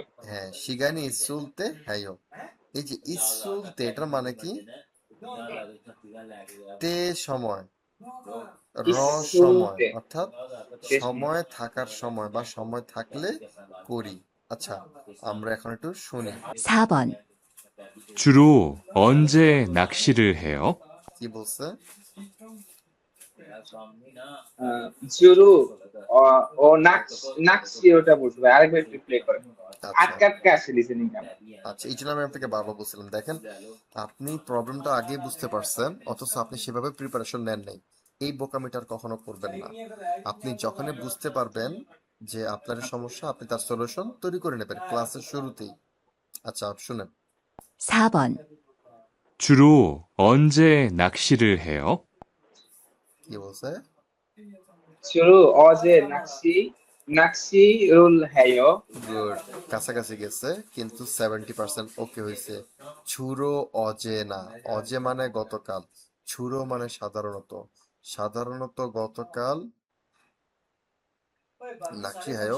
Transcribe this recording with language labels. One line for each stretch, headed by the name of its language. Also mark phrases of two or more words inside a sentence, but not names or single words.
Bangla: হ্যাঁ
Korean: 시간이 있을 때
Bangla: হ্যাঁ। এই যে ইসুলতে, এটার মানে কি? তে সময়, র সময়, ইসুলতে অর্থাৎ শেষ সময়। সময় থাকার সময় বা সময় থাকলে করি। আচ্ছা, আমরা এখন একটু শুনি
Korean: 4번, 주로 언제 낚시를 해요?
Bangla: কি বলছে।
Korean: 주로 어 낚시
Bangla: ওটা বলতে হবে। আরেকবার একটু প্লে করে। আচ্ছা আটকে আটকে আসে লিসেনিংটা। আচ্ছা, এই জন্য আমি আপনাকে বারবার বলছিলাম, দেখেন আপনি প্রবলেমটা আগে বুঝতে পারছেন, অথচ আপনি সেভাবে প্রিপারেশন নেন নাই। এই বোকামিটার কখনো করবেন না। আপনি যখনই বুঝতে পারবেন যে আপনার এই সমস্যা, আপনি তার সলিউশন তৈরি করে নেবেন ক্লাসের শুরুতেই। আচ্ছা শুনেন 4번, 주로 언제 낚시를 해요? কি বলছে।
Korean: 주로 어제 낚시 를 해요.
Bangla: গুড, কাছাকাছি গেছে, কিন্তু 70% ওকে হয়েছে।
Korean: 주로 어제 나,
Bangla: অজে মানে গতকাল, ছুরো মানে সাধারণত, সাধারণত গতকাল
Korean: 낚시 해요.